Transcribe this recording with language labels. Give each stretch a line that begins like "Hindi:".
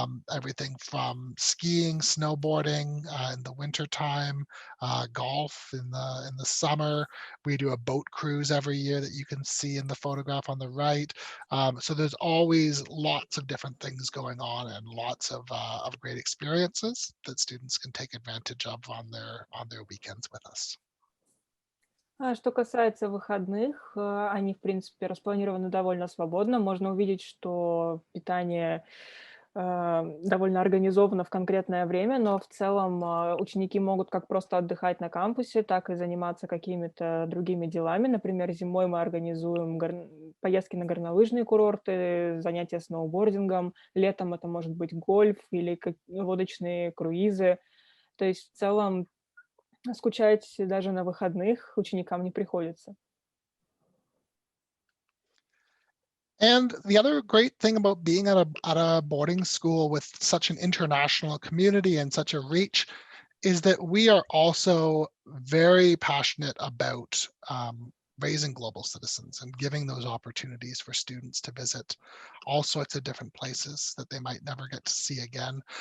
English: Everything from skiing, snowboarding in the wintertime, golf in the summer. We do a boat cruise every year that you can see in the photograph on the right. So there's always lots of different things going on and lots of great experiences that students can take advantage of on their weekends with us.
Russian: Что касается выходных, они, в принципе, распланированы довольно свободно. Можно увидеть, что питание довольно организовано в конкретное время, но в целом ученики могут как просто отдыхать на кампусе, так и заниматься какими-то другими делами. Например, зимой мы организуем поездки на горнолыжные курорты, занятия сноубордингом. Летом это может быть гольф или лодочные круизы. То есть в целом скучать даже на выходных ученикам не приходится.
English: And the other great thing about being at a boarding school with such an international community and such a reach is that we are also very passionate about raising global citizens and giving those opportunities for students to visit all sorts of different places that they might never get to see again.